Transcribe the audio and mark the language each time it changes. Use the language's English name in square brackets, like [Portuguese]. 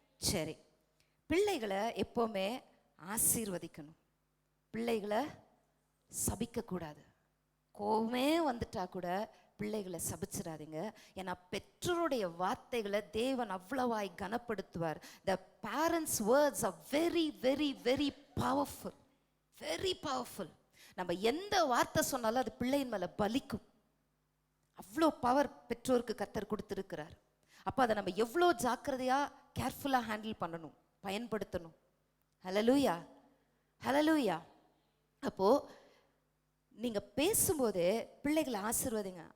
[Tamil] சரி, பிள்ளைகளை எப்பவுமே ஆசீர்வதிக்கணும், பிள்ளைகளை சபிக்க கூடாது. கோவமே வந்துட்டா கூட பிள்ளைகளை சபிச்சிடாதீங்க. ஏன்னா பெற்றோருடைய வார்த்தைகளை தேவன் அவ்வளவாய் கனப்படுத்துவார். [English] The parents' words are very very very powerful, very powerful. [Tamil] நம்ம எந்த வார்த்தை சொன்னாலும் அது பிள்ளையின் மேல பலிக்கும். அவ்வளோ பவர் பெற்றோருக்கு கர்த்தர் கொடுத்திருக்கிறார். அப்போ அதை நம்ம எவ்வளோ ஜாக்கிரதையா [English] கேர்ஃபுல்லா ஹேண்டில் [Tamil] பண்ணணும், பயன்படுத்தணும். ஹல்லேலூயா, ஹல்லேலூயா. அப்போ நீங்க பேசும்போதே பிள்ளைகளை ஆசீர்வதிங்க.